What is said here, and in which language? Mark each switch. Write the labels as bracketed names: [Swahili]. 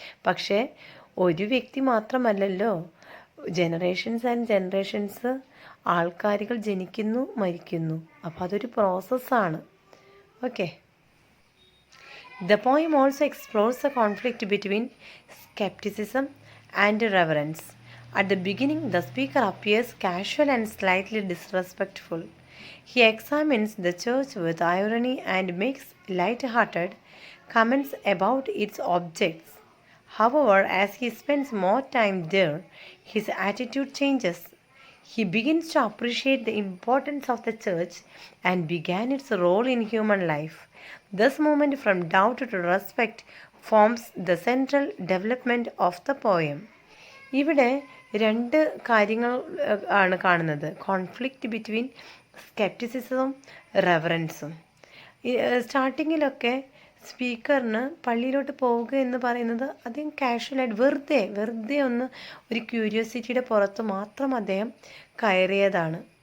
[Malayalam] പക്ഷേ ഒരു വ്യക്തി മാത്രമല്ലല്ലോ, ജനറേഷൻസ് ആൾക്കാരുകൾ ജനിക്കുന്നു, മരിക്കുന്നു. അപ്പോൾ അതൊരു പ്രോസസ്സാണ്. [English] Okay. The poem also explores a conflict between scepticism and reverence. At the beginning, the speaker appears casual and slightly disrespectful. He examines the church with irony and makes light-hearted comments about its objects. However, as he spends more time there, his attitude changes. He begins to appreciate the importance of the church and began its role in human life. This movement from doubt to respect forms the central development of the poem. [Malayalam] ഇവിടെ 2 കാര്യങ്ങൾ ആണ് കാണുന്നത്, [English] conflict between [Malayalam] സ്കെപ്റ്റിസിസവും റെവറൻസും. സ്റ്റാർട്ടിങ്ങിലൊക്കെ സ്പീക്കറിന് പള്ളിയിലോട്ട് പോവുക എന്ന് പറയുന്നത് അദ്ദേഹം കാഷ്വലായിട്ട് വെറുതെ ഒന്ന് ഒരു ക്യൂരിയോസിറ്റിയുടെ പുറത്ത് മാത്രം അദ്ദേഹം കയറിയതാണ്.